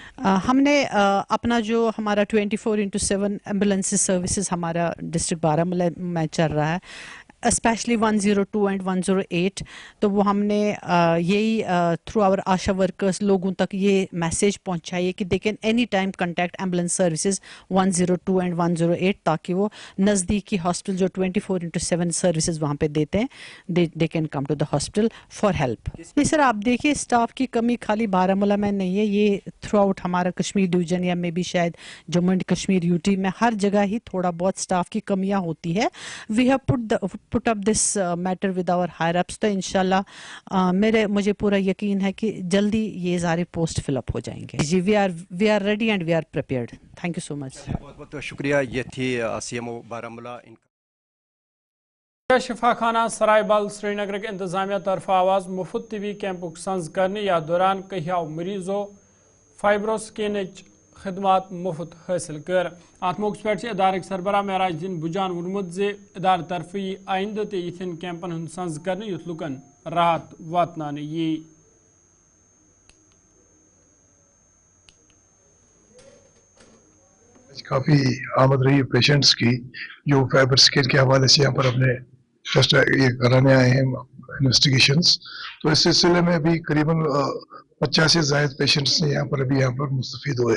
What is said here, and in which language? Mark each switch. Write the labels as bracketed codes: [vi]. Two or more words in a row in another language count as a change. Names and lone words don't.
[hi] हमने अपना जो हमारा 24/7 [en] ambulance services [hi] हमारा डिस्ट्रिक्ट बारामूला में चल रहा है, स्पेशली 102 एंड 108, तो वो हमने यही [en] through our ASHA workers [hi] लोगों तक ये मैसेज पहुंचाई है कि [en] they can any time contact ambulance services [hi] 102 एंड 108, ताकि वो नज़दीकी हॉस्पिटल जो 24/7 सर्विसेज वहाँ पे देते हैं [en] they can come to the hospital for help. [hi] जी सर, आप देखिए स्टाफ की कमी खाली बारामूला में नहीं है, ये थ्रू आउट हमारा कश्मीर डिवीजन या [en] may be [hi] शायद जम्मू एंड कश्मीर यूटी में हर जगह ही थोड़ा बहुत स्टाफ की कमियाँ होती है। [en] we have put up this matter with our higher ups, [hi] तो इंशाल्लाह मुझे पूरा यकीन है कि जल्दी ये सारे पोस्ट फिलअप हो जाएंगे। [en] जी we are ready and we are prepared. thank you so much. [hi] बहुत बहुत शुक्रिया। ये थी सीएमओ बारामूला। [ks] शिफा खाना सरायबल श्रीनगर के इंतजामिया तरफ आवाज मुफ्त टीवी कैंपुक संज करने या दौरान कहिया मरीजों फाइब्रोस्किन खदमात मुफ्त हासिल कर। अत मौके पे इदारे सरबराह महराजुद्दीन बुजान वोनमुत जे इदारे तरफ आइंद तो यिथन कैंपन हंद संज कर युथ लुकन राहत वातनाने यी। [hi] काफ़ी आमद रही है पेशेंट्स की जो फाइब्रोस्किन के हवाले से यहाँ पर अपने टेस्ट ये कराने आए हैं इन्वेस्टिगेशंस। तो इस सिलसिले में अभी करीबन 50 से ज़ायद पेशेंट्स ने यहाँ पर मुस्तफ़ीद हुए।